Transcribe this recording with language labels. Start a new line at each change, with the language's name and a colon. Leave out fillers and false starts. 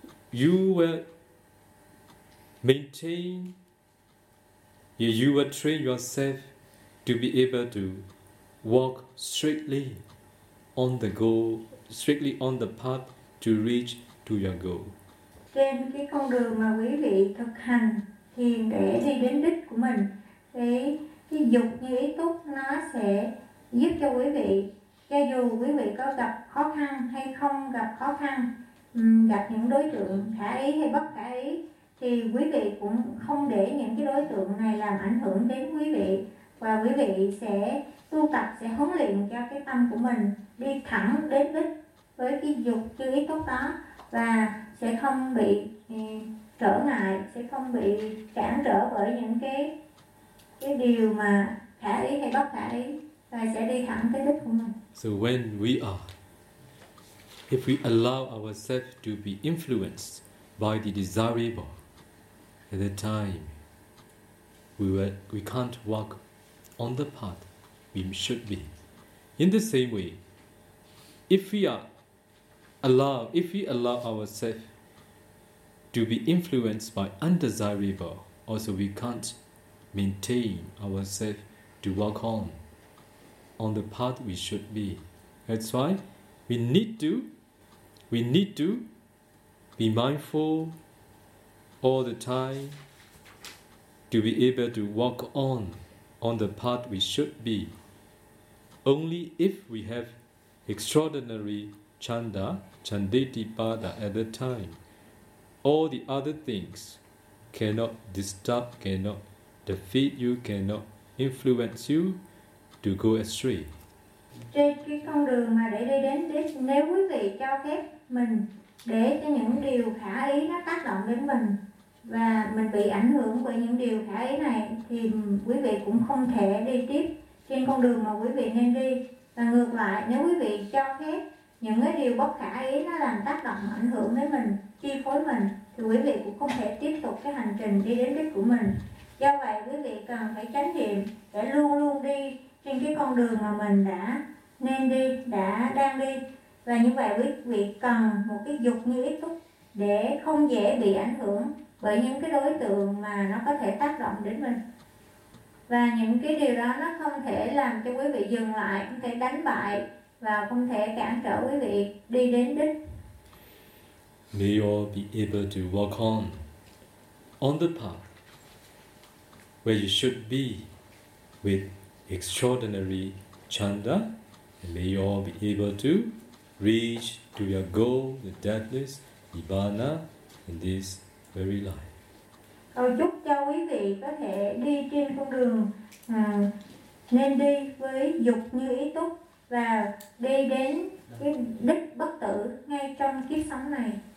English: You will maintain, you will train yourself to be able to walk strictly on the goal, strictly on the path to reach to your goal.
Vietnamese: Trên cái con đường mà quý vị thực hành thiền để đi đến đích của mình, cái dục như ý túc nó sẽ giúp cho quý vị Cho dù quý vị có gặp khó khăn hay không gặp khó khăn, gặp những đối tượng khả ý hay bất khả ý, thì quý vị cũng không để những cái đối tượng này làm ảnh hưởng đến quý vị, và quý vị sẽ tu tập, sẽ huấn luyện cho cái tâm của mình đi thẳng đến đích với cái dục chư ý tốt đó, và sẽ không bị trở ngại, sẽ không bị cản trở bởi những cái điều mà khả ý hay bất khả ý, và sẽ đi thẳng tới đích của mình.
English: So when we are, if we allow ourselves to be influenced by the desirable, at the time we can't walk on the path we should be. In the same way, if we allow ourselves to be influenced by undesirable, also we can't maintain ourselves to walk on the path we should be. That's why we need to be mindful all the time to be able to walk on the path we should be. Only if we have extraordinary chanda, chanditipada at the time, all the other things cannot disturb, cannot defeat you, cannot influence you to go astray.
Vietnamese: Trên cái con đường mà để đi đến đích, nếu quý vị cho phép mình để cho những điều khả ý nó tác động đến mình và mình bị ảnh hưởng bởi những điều khả ý này, thì quý vị cũng không thể đi tiếp trên con đường mà quý vị nên đi. Và ngược lại, nếu quý vị cho phép những cái điều bất khả ý nó làm tác động ảnh hưởng đến mình, chi phối mình, thì quý vị cũng không thể tiếp tục cái hành trình đi đến đích của mình. Do vậy, quý vị cần phải chánh niệm để luôn luôn đi trên cái con đường mà mình đã nên đi, đã đang đi. Và như vậy quý vị cần một cái dục như ý túc để không dễ bị ảnh hưởng bởi những cái đối tượng mà nó có thể tác động đến mình. Và những cái điều đó nó không thể làm cho quý vị dừng lại, không thể đánh bại và không thể cản trở quý vị đi đến đích.
English: May you all be able to walk on the path where you should be with extraordinary chanda, and may you all be able to reach to your goal, the deathless nibbana, in this very life.
Vietnamese: Cầu chúc cho quý vị có thể đi trên con đường nên đi với dục như ý túc và đi đến cái đích bất tử ngay trong kiếp sống này.